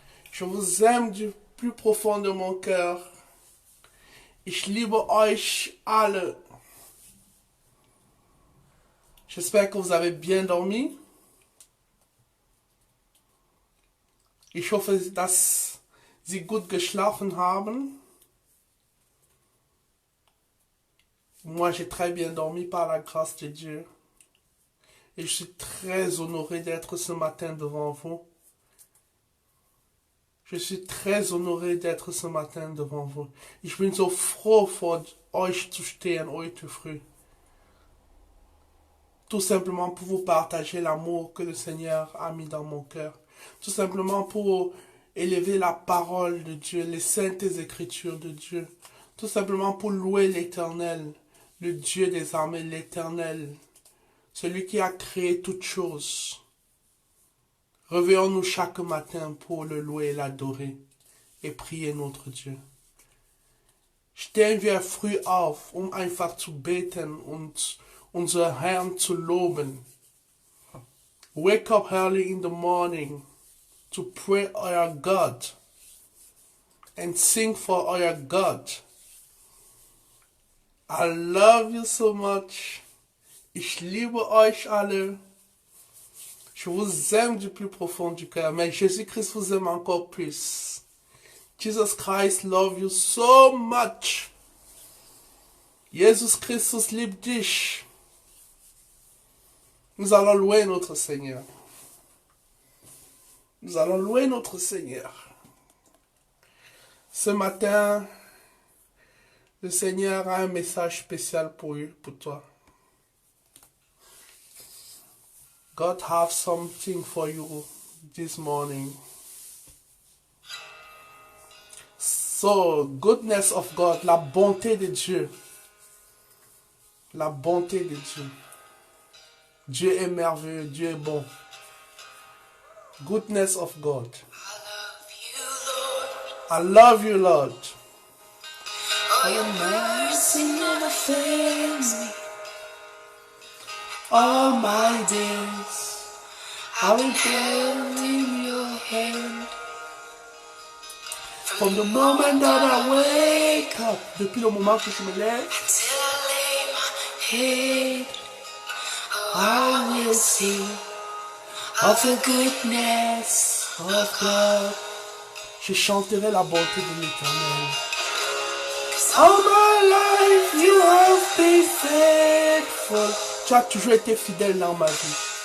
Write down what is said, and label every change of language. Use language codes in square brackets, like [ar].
[fr] Je vous aime du plus profond de mon cœur. [de] Ich liebe euch alle. [fr] J'espère que vous avez bien dormi. [de] Ich hoffe, dass Sie gut geschlafen haben. [fr] Moi, j'ai très bien dormi par la grâce de Dieu. Et je suis très honoré d'être ce matin devant vous. Je suis très honoré d'être ce matin devant vous. [de] Ich bin so froh, vor euch zu stehen heute früh. [fr] Tout simplement pour vous partager l'amour que le Seigneur a mis dans mon cœur. Tout simplement pour élever la parole de Dieu, les saintes écritures de Dieu. Tout simplement pour louer l'Éternel, le Dieu des armées, l'Éternel, celui qui a créé toutes choses. Réveillons-nous chaque matin pour le louer et l'adorer et prier notre Dieu. [de] Stehen wir früh auf, einfach zu beten und unser Herrn zu loben. [en] Wake up early in the morning to pray our God and sing for our God. I love you so much. [de] Ich liebe euch alle. [fr] Je vous aime du plus profond du cœur, mais Jésus-Christ vous aime encore plus. [en] Jesus Christ loves you so much. [de] Jesus Christus liebt dich. [fr] Nous allons louer notre Seigneur. Nous allons louer notre Seigneur. Ce matin, le Seigneur a un message spécial pour toi. [en] God have something for you this morning. So, goodness of God, [fr] la bonté de Dieu. La bonté de Dieu. Dieu est merveilleux, Dieu est bon. [en] Goodness of God. I love you, Lord. Oh, your mercy never fails me. All my days, I will held in your hand. From the moment that I wake up, [fr] depuis le moment que je me lève, [en] Till I lay my head, I will sing of the goodness of God. [fr] Je chanterai la bonté de l'Éternel. [en] All my life you have been faithful. [fr] Tu as toujours été fidèle dans ma vie.